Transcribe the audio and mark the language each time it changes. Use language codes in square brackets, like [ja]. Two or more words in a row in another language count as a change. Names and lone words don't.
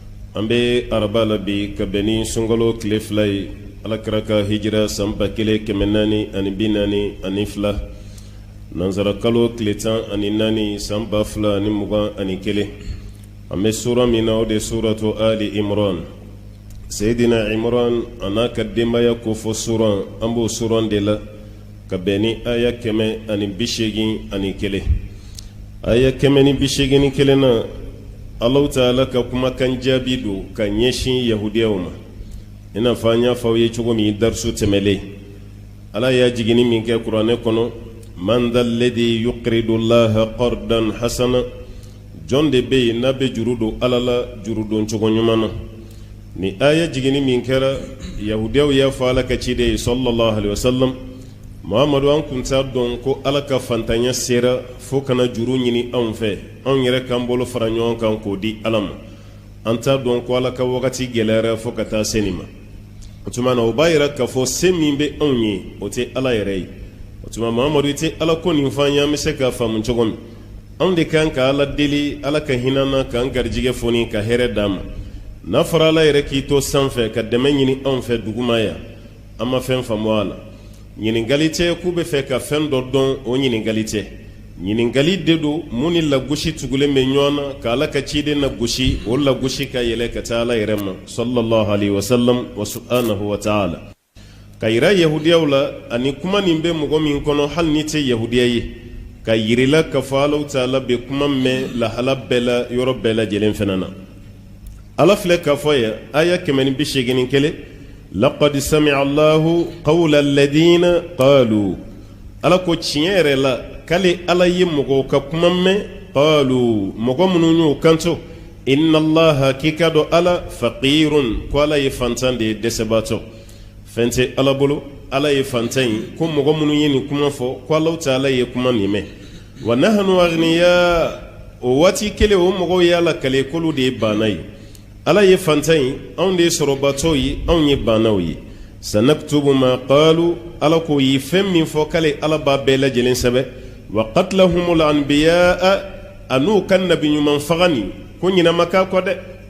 [bm] ambe arabala bi kabeni sungalo kile fila ye alakira ka hijira san 1442 nanzara kalo kile 14 san 2021 ambe sura min na o de suratu ali imran sayidina imran anaka denbaya ko fo suran an b'o suran de la ka bɛn ni aya 181 aya 181 na Allah ta'ala ka kumakan jaabi do ka ɲɛsin yahudiyaw ma ina fa n y'a fɔ aw ye cogo min darisu tɛmɛlen ala y'a jigini min kɛ kuranɛ kɔnɔ [ar] من ذا الذي يقرض الله قرضا حسنا [bm] jɔn de bɛ yen n'a bɛ juru don ala la juru don cogo ɲuman na ni aya jigini min kɛra yahudiyaw y'a fɔ ala ka ciden ye [ar] صلى الله عليه وسلم [bm] Muhammadu an kun t'a dɔn ko ala ka fantanya sera fo kana juru ɲini anw fɛ anw yɛrɛ k'an bolo fara ɲɔgɔn kan k'o di ala ma an t'a dɔn ko ala ka wagati gɛlɛyara fo ka taa se nin ma o tuma na o b'a yira k'a fɔ se min bɛ anw ye o tɛ ala yɛrɛ ye o tuma Muhammadu i tɛ ala ko nin fɔ an ye an bɛ se k'a faamu cogo min anw de kan ka ala deli ala ka hinɛ na k'an garijɛgɛ foni ka hɛrɛ d'a ma n'a fɔra ala yɛrɛ k'i to sanfɛ ka dɛmɛ ɲini anw fɛ duguma yan an ma fɛn faamu a la ɲininkali tɛ k'u bɛ fɛ ka fɛn dɔ dɔn o ɲininkali tɛ ɲininkali de don mun ni lagosi tugulen bɛ ɲɔgɔn na ka ala ka ciden lagosi o lagosi ka yɛlɛ ka taa ala yɛrɛ ma [ar] صلى الله عليه وسلم وسبحانه وتعالى [bm] ka yira yahudiyaw la ani kuma nin bɛ mɔgɔ min kɔnɔ hali ni tɛ yahudiya ye ka yirila ka fɔ ala ta'ala bɛ kuma mɛn lahala bɛɛ la yɔrɔ bɛɛ lajɛlen fana na ala filɛ ka fɔ ye aya 181 [ar] لقد سمع الله قول الذين قالوا [bm] ala ko tiɲɛ yɛrɛ la k'ale ala ye mɔgɔw ka kuma mɛn qalu mɔgɔ minnu y'u kanto inna allaha k'i ka dɔn ala faqirun ko ala ye fantan de ye dɛsɛbaatɔ fɛn tɛ ala bolo ala ye fantan ye ko mɔgɔ minnu ye nin kuma fɔ ko ala ta ala ye kuma nin mɛn [ar] ونحن أغنياء [bm] o waati kelen o mɔgɔw ye ala kale k'olu de ye banna ye ala ye fantan ye anw de ye sɔrɔbatɔw ye anw ye bannaw ye sanaktubu ma qalu ala ko ye fɛn min fɔ k'ale ala b'a bɛɛ lajɛlen sɛbɛ [ar] وقتلهم الأنبياء [bm] an'u ka nabi ɲuman faga nin ko ɲinama k'a kɔ dɛ